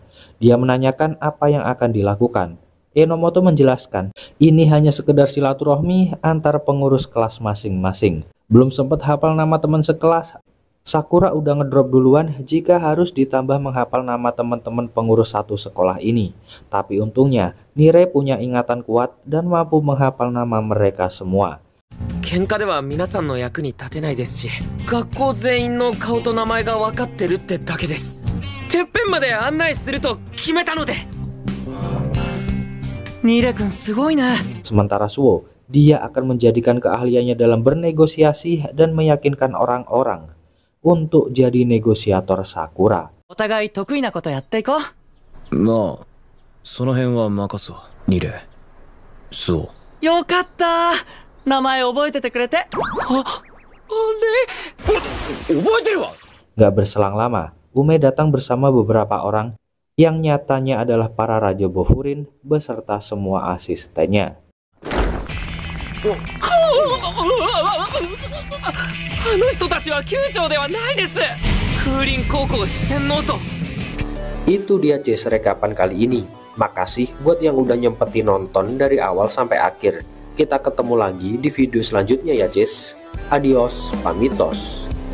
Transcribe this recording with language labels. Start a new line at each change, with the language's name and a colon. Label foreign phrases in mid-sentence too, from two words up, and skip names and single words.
Indonesian: Dia menanyakan apa yang akan dilakukan. Enomoto menjelaskan, ini hanya sekedar silaturahmi antar pengurus kelas masing-masing. Belum sempat hafal nama teman sekelas, Sakura udah ngedrop duluan jika harus ditambah menghafal nama teman-teman pengurus satu sekolah ini. Tapi untungnya, Nirei punya ingatan kuat dan mampu menghafal nama mereka semua.
Japanese: 喧嘩では皆さんの役に立てないですし、学校全員の顔と名前が分かってるってだけです。てっぺんまで案内すると決めたので。Nire-kunすごいな。
Indonesian: Sementara Suo, dia akan menjadikan keahliannya dalam bernegosiasi dan meyakinkan orang-orang untuk jadi negosiator Sakura.
Japanese: お互い得意なことやっていこう。まあ、その辺は任すわ、ニレ。そう。よかった。名前覚えててくれて。覚えてるわ。
Indonesian: Gak berselang lama, Ume datang bersama beberapa orang yang nyatanya adalah para Raja Bofurin beserta semua asistennya.
Japanese: あの人たちは酋長ではないです。風林高校四天王と。
Indonesian: Itu dia Jess rekapan kali ini. Makasih buat yang udah nyempetin nonton dari awal sampai akhir. Kita ketemu lagi di video selanjutnya ya Jess.
Spanish: Adios, pamitos.